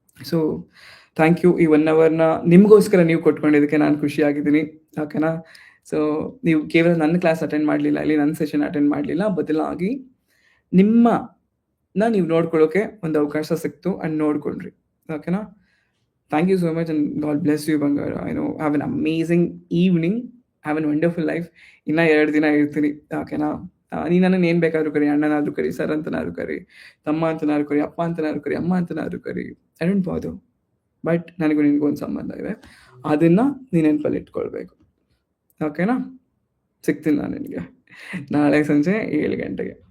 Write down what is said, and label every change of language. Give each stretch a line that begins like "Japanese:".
Kannada: So thank you. ಈ 1 ಅವರ್ನ ನಿಮಗೋಸ್ಕರ ನೀವು ಕೊಟ್ಕೊಂಡಿದ್ದಕ್ಕೆ ನಾನು ಖುಷಿಯಾಗಿದ್ದೀನಿ. ಓಕೆನಾ? ಸೊ ನೀವು ಕೇವಲ ನನ್ನ ಕ್ಲಾಸ್ ಅಟೆಂಡ್ ಮಾಡಲಿಲ್ಲ, ಇಲ್ಲಿ ನನ್ನ ಸೆಷನ್ ಅಟೆಂಡ್ ಮಾಡಲಿಲ್ಲ, ಬದಲಾಗಿ ನಿಮ್ಮನ್ನ ನೀವು ನೋಡ್ಕೊಳ್ಳೋಕೆ ಒಂದು ಅವಕಾಶ ಸಿಕ್ತು ಆ್ಯಂಡ್ ನೋಡ್ಕೊಂಡ್ರಿ. ಓಕೆನಾ?
English: Thank you so much and God bless you, Bangara. Have an amazing evening. Have a wonderful life.
Kannada: ಇನ್ನ 2 ದಿನ ಇರ್ತೀನಿ. ಓಕೆನಾ? ನೀನು ನನ್ನನ್ನು ಏನು ಬೇಕಾದರೂ ಕರಿ, ಅಣ್ಣನಾದರೂ ಕರಿ, ಸರ್ ಅಂತನಾದ್ರು ಕರಿ, ತಮ್ಮ ಅಂತನಾದ್ರು ಕರಿ, ಅಪ್ಪ ಅಂತನಾದ್ರು ಕರಿ, ಅಮ್ಮ ಅಂತನಾದ್ರು ಕರಿ,
English: I don't bother.
Kannada: ಬಟ್ ನನಗೂ ನಿನಗೂ ಒಂದು ಸಂಬಂಧ ಇದೆ, ಅದನ್ನು ನೀನು ನೆನಪಲ್ಲಿ ಇಟ್ಕೊಳ್ಬೇಕು. ಓಕೆನಾ? ಸಿಗ್ತೀನಿ ನಾನು ನಿನಗೆ ನಾಳೆ ಸಂಜೆ 7 ಗಂಟೆಗೆ.